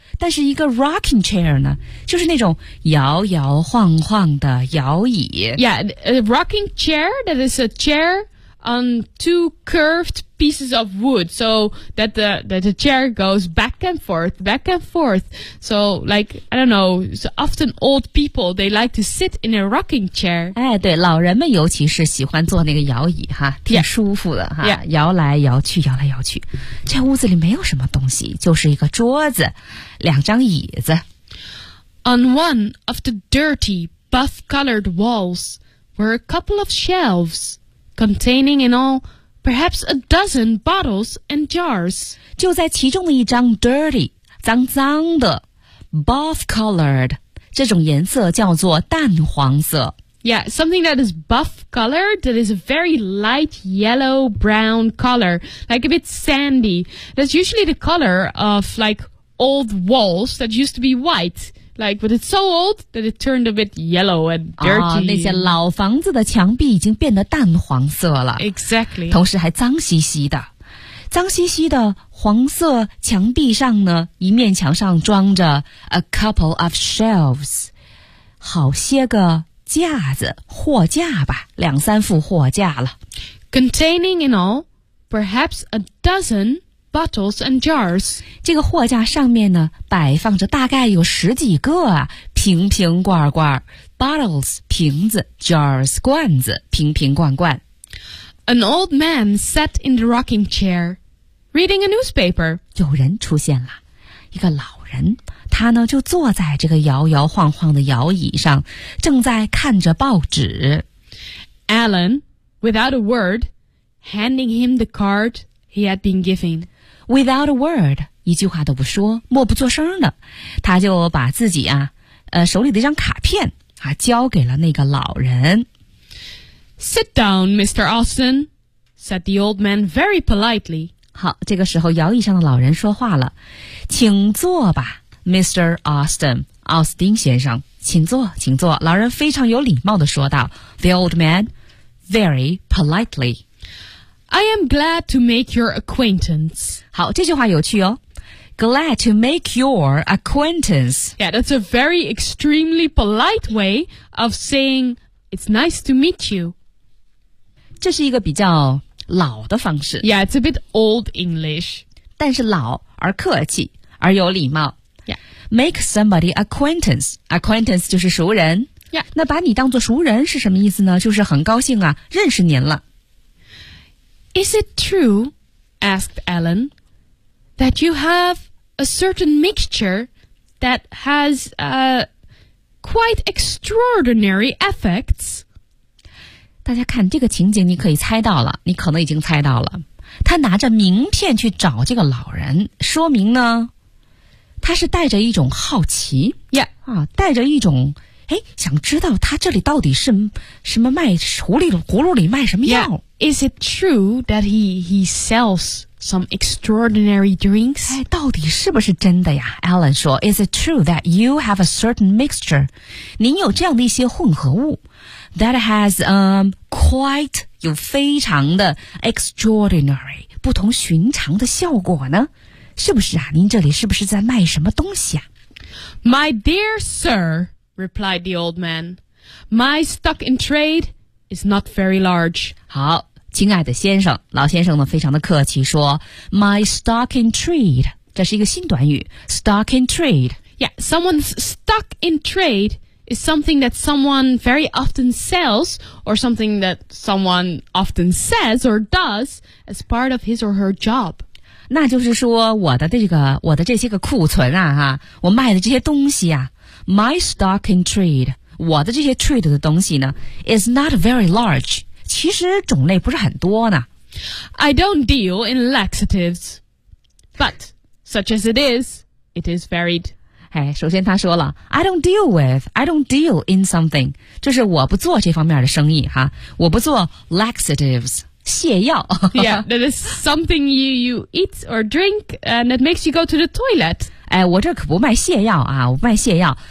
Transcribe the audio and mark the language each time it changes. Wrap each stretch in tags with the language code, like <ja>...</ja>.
<zh>但是一个</zh> <en>rocking chair</en> <zh>呢，就是那种摇摇晃晃的摇椅。</zh> <en>Yeah, a rocking chair that is a chair on two curved pieces of wood, so that the chair goes back and forth. So, like, I don't know, so often old people, they like to sit in a rocking chair.</en> <zh>哎，对，老人们尤其是喜欢坐那个摇椅哈，挺舒服的哈，</zh> <en>yeah.</en> <zh>摇来摇去，摇来摇去。这屋子里没有什么东西，就是一个桌子，两张椅子。</zh> <en>On one of the dirty, buff-colored walls were a couple of shelves containing in all... Perhaps a dozen bottles and jars.</en> <zh>就在其中的一张 dirty, 脏脏的</zh> <en>buff colored.</en> <zh>这种颜色叫做淡黄色。</zh> <en>Yeah, something that is buff colored, that is a very light yellow brown color, like a bit sandy. That's usually the color of like old walls that used to be white, like, but it's so old that it turned a bit yellow and dirty.</en> <zh>那些老房子的墙壁已经变得淡黄色了。</zh> <en>Exactly.</en> <zh>同时还脏兮兮的。脏兮兮的黄色墙壁上呢，一面墙上装着</zh> <en>a couple of shelves,</en> <zh>好些个架子，货架吧，两三副货架了。</zh> <en>Containing in all, perhaps a dozen bottles and jars.</en> <zh>这个货架上面呢，摆放着大概有十几个啊，瓶瓶罐罐 ,bottles, 瓶子 ,jars, 罐子，瓶瓶罐罐。</zh> <en>An old man sat in the rocking chair, reading a newspaper.</en> <zh>有人出现了，一个老人。他呢就坐在这个摇摇晃晃的摇椅上，正在看着报纸。</zh> <en>Alan, without a word, handing him the card he had been given. Without a word,</en> <zh>一句话都不说，默不作声的，他就把自己啊，手里的一张卡片啊，交给了那个老人。</zh> <en>Sit down, Mr. Austin, said the old man very politely.</en> <zh>好，这个时候摇椅上的老人说话了，请坐吧。 Mr. Austin, 奥斯丁先生，请坐，请坐。老人非常有礼貌地说道</zh> <en>The old man, very politely. I am glad to make your acquaintance.</en> <zh>好，这句话有趣哦。</zh> <en>Glad to make your acquaintance. Yeah, that's a very extremely polite way of saying it's nice to meet you.</en> <zh>这是一个比较老的方式。</zh> <en>Yeah, it's a bit old English.</en> <zh>但是老而客气而有礼貌。</zh> <en>Make somebody acquaintance. Acquaintance</en> <zh>就是熟人。</zh> <en>Yeah.</en> <zh>那把你当作熟人是什么意思呢？就是很高兴啊，认识您了。</zh> <en>Is it true, asked Alan, that you have a certain mixture that has quite extraordinary effects?</en> <zh>大家看这个情景，你可以猜到了，你可能已经猜到了。他拿着名片去找这个老人，说明呢他是带着一种好奇</zh> <en>，Yeah，</en> <zh>啊，带着一种，哎，想知道他这里到底是什么卖葫芦里卖什么药</zh> <en>？Yeah，Is it true that he sells some extraordinary drinks？</en> <zh>哎，到底是不是真的呀</zh> <en>？Alan</en> <zh>说</zh> <en>，Is it true that you have a certain mixture？</en> <zh>您有这样的一些混合物 ，</zh> <en>that has quite</en> <zh>有非常的 extraordinary 不同寻常的效果呢？是不是啊？您这里是不是在卖什么东西啊</zh> <en>？My dear sir, replied the old man, my stock in trade is not very large.</en> <zh>好，亲爱的先生，老先生呢，非常的客气说 ，</zh> <en>my stock in trade，</en> <zh>这是一个新短语 ，</zh> <en>stock in trade。 Yeah, someone's stock in trade is something that someone very often sells, or something that someone often says or does as part of his or her job.</en> <zh>那就是说我的这些个库存啊哈，我卖的这些东西啊 ，</zh> <en>my stock in trade，</en> <zh>我的这些 trade 的东西呢 ，</zh> <en>is not very large，</en> <zh>其实种类不是很多呢。</zh> <en>I don't deal in laxatives， but such as it is varied。</en> <zh>哎，首先他说了 ，</zh> <en>I don't deal in something，</en> <zh>就是我不做这方面的生意哈，我不做 laxatives。泻药</zh> <en>Yeah, that is something you eat or drink and that makes you go to the toilet.</en> <zh>哎，我这可不卖泻药啊，我卖泻药。</zh>